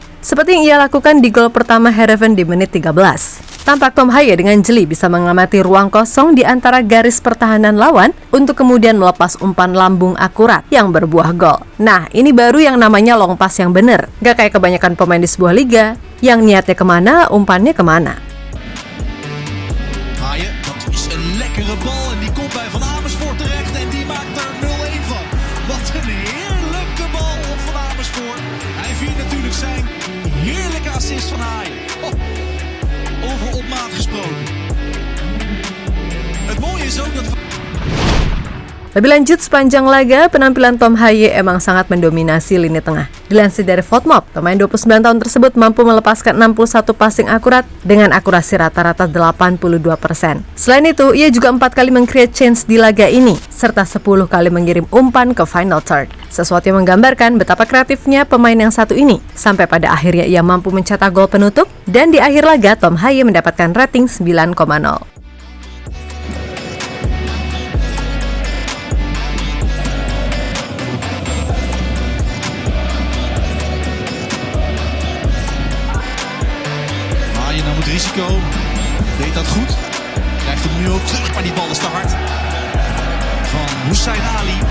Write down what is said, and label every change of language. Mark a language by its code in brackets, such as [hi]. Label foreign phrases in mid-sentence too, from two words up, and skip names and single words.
[id] Seperti yang ia lakukan di gol pertama Heerenveen di menit 13. Tampak Tom Haaye dengan jeli bisa mengamati ruang kosong di antara garis pertahanan lawan untuk kemudian melepas umpan lambung akurat yang berbuah gol. Nah, ini baru yang namanya [en] long pass [id] yang bener. Gak kayak kebanyakan pemain di sebuah liga yang niatnya kemana, umpannya kemana. [nl] Haaye, dat is een lekkere bal en die komt bij Van Amersfoort terecht en die maakt er 0-1 van. Wat een heerlijke bal op Van Amersfoort. Hij viert natuurlijk zijn heerlijke assist van Haaye. Over op maat gesproken. Het mooie is ook dat... [id] Lebih lanjut, sepanjang laga, penampilan Tom Haaye emang sangat mendominasi lini tengah. Dilansir dari Fotmob, pemain 29 tahun tersebut mampu melepaskan 61 passing akurat dengan akurasi rata-rata 82%. Selain itu, ia juga 4 kali [en] meng-create chance [id] di laga ini, serta 10 kali mengirim umpan ke [en] final third. [id] Sesuatu yang menggambarkan betapa kreatifnya pemain yang satu ini, sampai pada akhirnya ia mampu mencetak gol penutup, dan di akhir laga Tom Haaye mendapatkan rating 9,0. [nl] Nam het risico, deed dat goed, krijgt hem nu ook terug, maar die bal is te hard van Hussein Ali.